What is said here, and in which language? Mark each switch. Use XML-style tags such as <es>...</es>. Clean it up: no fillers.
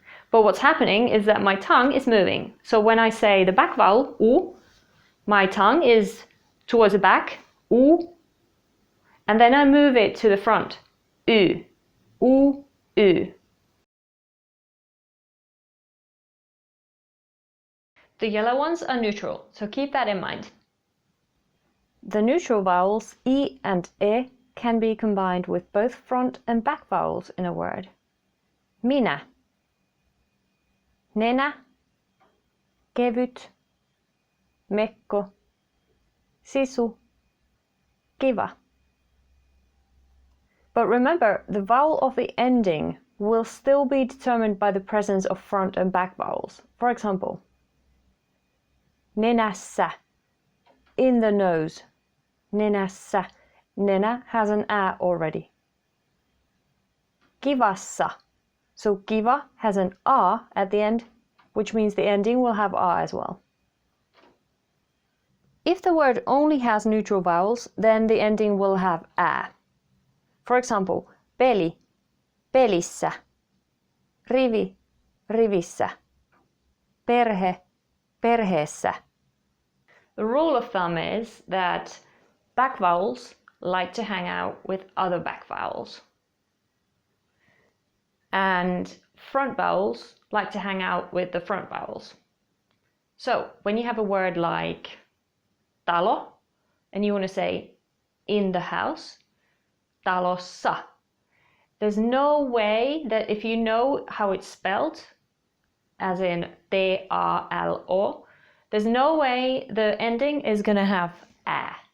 <en>But what's happening is that my tongue is moving. So when I say the back vowel, u, my tongue is towards the back, u, and then I move it to the front, u, u, u. The yellow ones are neutral, so keep that in mind. The neutral vowels I and E can be combined with both front and back vowels in a word.</en> <fi>Minä, nenä, kevyt, mekko, sisu, kiva.</fi> <en>But remember, the vowel of the ending will still be determined by the presence of front and back vowels. For example, nenässä, in the nose. Nenässä, nenä has an a already. Kivassa, so kiva has an a at the end, which means the ending will have a as well. If the word only has neutral vowels, then the ending will have a. For example, peli, pelissä, rivi, rivissä, perhe, perheessä. The rule of thumb is that back vowels like to hang out with other back vowels. And front vowels like to hang out with the front vowels. So when you have a word like talo, and you want to say in the house, talossa, there's no way that if you know how it's spelled, as in T-A-L-O, there's no way the ending is going to have a.</en>